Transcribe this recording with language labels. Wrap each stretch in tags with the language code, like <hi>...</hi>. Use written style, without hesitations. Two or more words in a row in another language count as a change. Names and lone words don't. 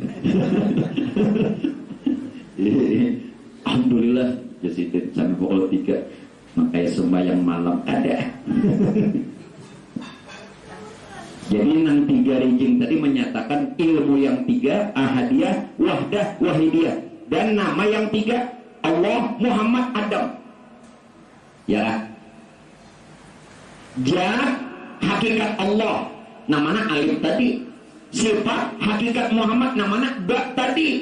<id>Alhamdulillah jadi sampai pukul 3 makanya sembahyang malam ada.</id> <bjn>Jadi nang 3 rijing tadi menyatakan ilmu yang 3 ahadiyah, wahdah, wahidiyah dan nama yang 3 Allah, Muhammad, Adam.</bjn> <id>Ya. Zat hakikat Allah namanya alif tadi. Sifat hakikat Muhammad namanya ba tadi.</id>